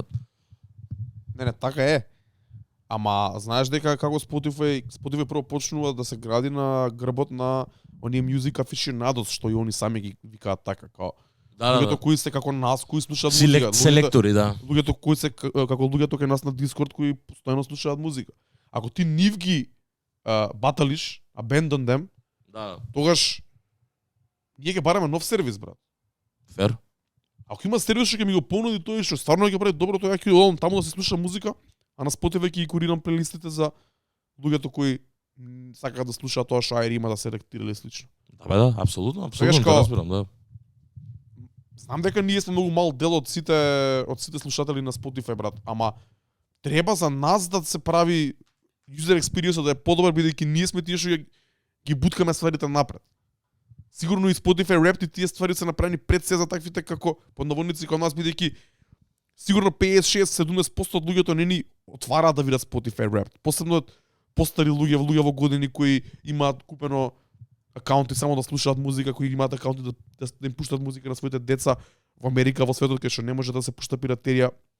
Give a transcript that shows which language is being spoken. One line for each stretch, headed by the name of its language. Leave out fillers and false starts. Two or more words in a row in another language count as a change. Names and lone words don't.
Macedonian: Не, така е. Ама знаеш дека како Spotify прво почнува да се гради на грбот на оние
English: music aficionados,
Macedonian: што и они сами ги викаат така, као луѓето кои се како нас, кои слушаат музика, селектори, да. Луѓето кои се како луѓето кај нас на Discord кои постојано слушаат музика. Ако ти нив ги баталиш,
English: abandon them,
Macedonian: тогаш ние ќе бараме нов сервис, брат. Фер. Ако има сервис што ќе ми го понуди тој што стварно ќе прави добро, тоа ќе одам таму да се слуша музика, а на Spotify ќе ги курирам плейлистите за луѓето кои сакаат да слушаат тоа што Ајри има да селектира или слично. Да, апсолутно, да разбирам, да. Знам дека ние сме многу мал дел од сите слушатели на Spotify, брат, ама треба за нас да се прави
English: user experience
Macedonian: да е подобар, бидејќи ние сме тие што ги буткаме стварите напред. Сигурно и Spotify Wrapped и тие ствари се направени пред се за таквите како под наводници као нас, бидејќи сигурно 56-70% од луѓето не ни отвараат да видат Spotify Wrapped. Посебно постари луѓе во години кои имаат купено акаунти само да слушаат музика, кои имаат акаунти да им пуштат музика на своите деца во Америка, во светот кај што не може да се пушта пиратерија.